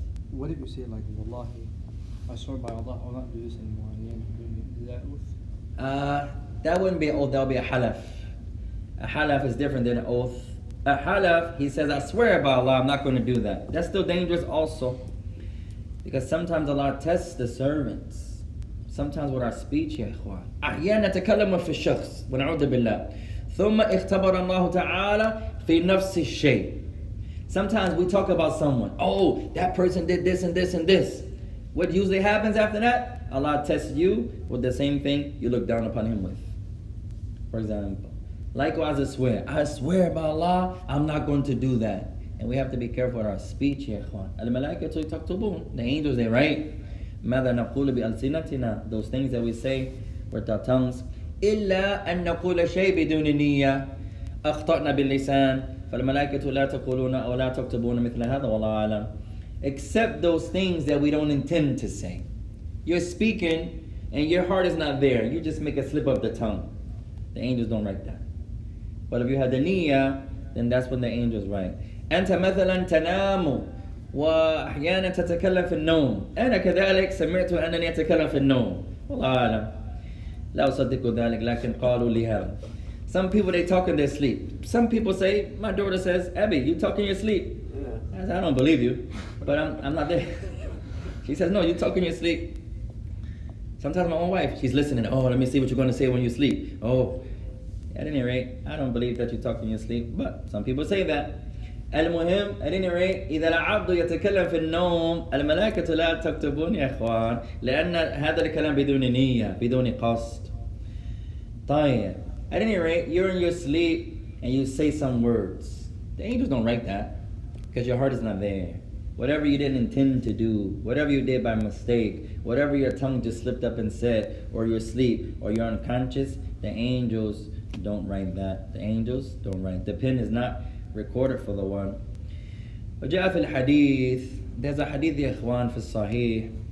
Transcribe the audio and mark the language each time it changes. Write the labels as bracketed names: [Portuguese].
[English] What if you say like, Wallahi, I swear by Allah, I will not do this anymore, and you end up doing it? Is that oath? That wouldn't be an oath, that would be a halaf. A halaf is different than an oath. A halaf, he says, I swear by Allah, I'm not going to do that. That's still dangerous also. Because sometimes Allah tests the servants. Sometimes with our speech, [Arabic] يا إخوان. أحيانا نتكلم في الشخص ونعوذ بالله. ثم اختبر الله تعالى في نفس الشيء. [English] Sometimes we talk about someone. Oh, that person did this and this and this. What usually happens after that? Allah tests you with the same thing you look down upon him with. For example, likewise I swear by Allah, I'm not going to do that. And we have to be careful with our speech, ya ikhwan. [Arabic] Al-malaikatu yaktubun. [English] The angels, they write. [Arabic] ماذا نقول بألسنتنا. [English] Those things that we say with our tongues. [Arabic] إلا أن نقول شيء بدون نية. أخطأنا باللسان. فالملائكة لا تقولون أو لا تكتبون مثل هذا والله أعلم. [English] Except those things that we don't intend to say. You're speaking and your heart is not there. You just make a slip of the tongue. The angels don't write that. But if you have the niyyah, then that's when the angels write. [Arabic] أنت مثلا تنام وأحيانا تتكلم في النوم. أنا كذلك سمعت أنني أتكلم في النوم. والله أعلم. لا أصدق ذلك لكن قالوا لي هذا. [English] Some people, they talk in their sleep. Some people say, my daughter says, Abby, you talk in your sleep. Yeah. I said, I don't believe you, but I'm not there. She says, no, you talk in your sleep. Sometimes my own wife, she's listening. Oh, let me see what you're going to say when you sleep. Oh, at any rate, I don't believe that you talk in your sleep, but some people say that. [Arabic] المهم, [English] at any rate, [Arabic] إذا العبد يتكلم في النوم الملائكة لا تكتبون يا إخوان لأن هذا الكلام بدون نية بدون قصد. طيب. [English] At any rate, you're in your sleep and you say some words. The angels don't write that because your heart is not there. Whatever you didn't intend to do, whatever you did by mistake, whatever your tongue just slipped up and said, or your sleep, or you're unconscious, the angels don't write that. The angels don't write. The pen is not recorded for the one. [Arabic] وجاء في الحديث, [English] there's a hadith [Arabic] يا إخوان في الصحيح.